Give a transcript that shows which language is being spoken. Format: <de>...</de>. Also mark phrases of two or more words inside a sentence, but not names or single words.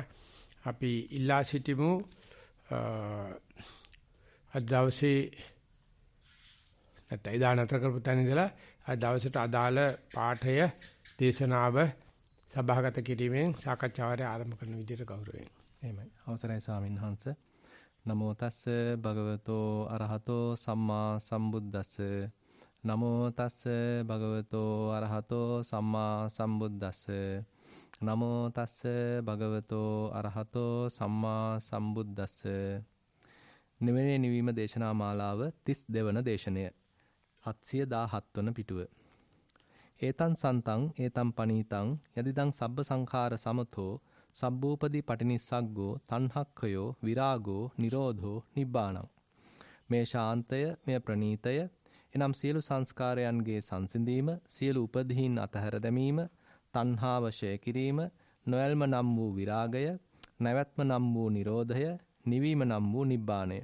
<si>අපි ඉල්ලා සිටිමු අද දවසේ නැත්නම් ඉදා නතර කරපු තැන ඉඳලා අද දවසට අදාළ පාඨය දේශනාව සභාගත කිරීමෙන් සාකච්ඡාවට ආරම්භ කරන විදිහට ගෞරවයෙන්. එහෙමයි. අවසරයි ස්වාමීන් වහන්සේ.</si> <pi>නමෝ තස්ස භගවතෝ අරහතෝ සම්මා සම්බුද්දස්ස. නමෝ තස්ස භගවතෝ අරහතෝ සම්මා සම්බුද්දස්ස. නමෝ තස්ස භගවතෝ අරහතෝ සම්මා සම්බුද්දස්ස.</pi> <si>නිවනේ නිවීම දේශනා මාලාව 32 වන දේශනය. 717 වන පිටුව.</si> <pi>ඒතං සන්තං ඒතං පනීතං යදිදං සබ්බ සංඛාර සමතෝ සබ්බූපදී පටිනිස්සග්ගෝ තණ්හක්ඛයෝ විරාගෝ නිරෝධෝ නිබ්බාණං.</pi> <si>මේ ශාන්තය මේ ප්‍රණීතය එනම් සියලු සංස්කාරයන්ගේ සංසිඳීම සියලු උපදීන් අතහැර දැමීම තණ්හාව ඡය කිරීම නොයල්ම නම් වූ විරාගය නැවැත්ම නම් වූ නිරෝධය නිවීම නම් වූ නිබ්බාණය.</si>